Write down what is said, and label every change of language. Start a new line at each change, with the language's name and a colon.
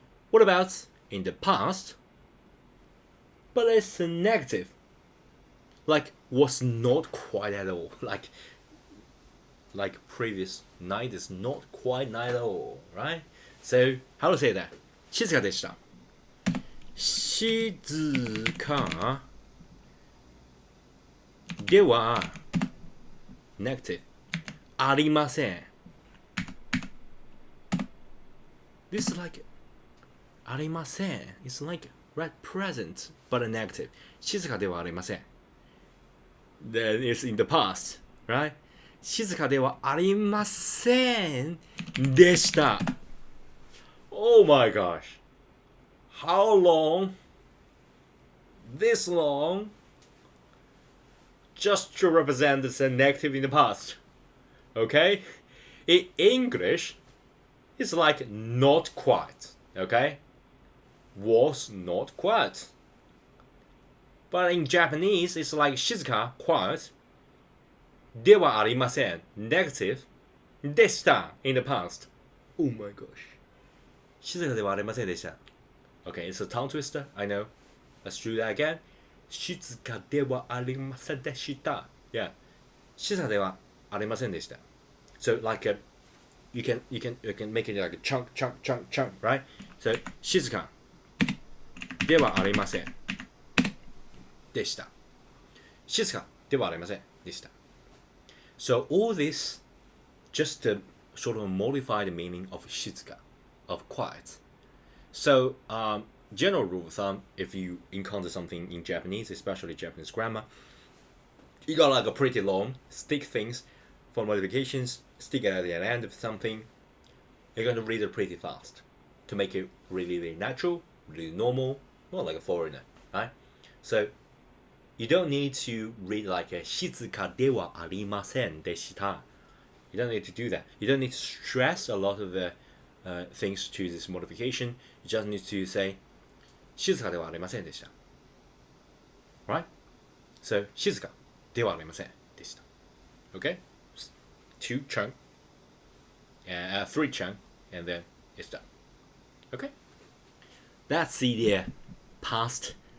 English: What about in the past, but it's a negative? Like was not quite at all. Like previous night is not quite night at all, right? So how to say that?
Japanese: Shizuka deshita. Shizukaでは negative ありません.
English: This is like ありません. It's like right present but a negative.
Japanese: 静かではありません.
English: Then it's in the past, right?
Japanese: 静かではありませんでした.
English: Oh my gosh. How long? This long? Just to represent the negative in the past. Okay? In English, it's like not quite. Okay? Was not quite. But in Japanese, it's like Shizuka, quiet.
Japanese: ではありません negative.
English: でした in the past. Oh my gosh.
Japanese: 静かではありませんでした.
English: Okay, it's a tongue twister, I know. Let's do that again.
Japanese: 静かではありませんでした.
English: Yeah.
Japanese: 静かではありませんでした.
English: So like you can make it like a chunk, right?
Japanese: So 静かではありませんでした. 静かではありませんでした.
English: So all this just to sort of modify the meaning of 静か, of quiet. So general rule of thumb, if you encounter something in Japanese, especially Japanese grammar, you got like a pretty long stick things for modifications, stick it at the end of something. You're going to read it pretty fast to make it really, really natural, really normal, not like a foreigner, right? So you don't need to read like a
Japanese: 静かではありませんでした.
English: You don't need to do that. You don't need to stress a lot of the things to this modification. You just need to say
Japanese: 静かではありませんでした.
English: Right?
Japanese: So 静かではありませんでした.
English: Okay? 2 chunk, 3 chunk, and then it's done. Okay? That's the past.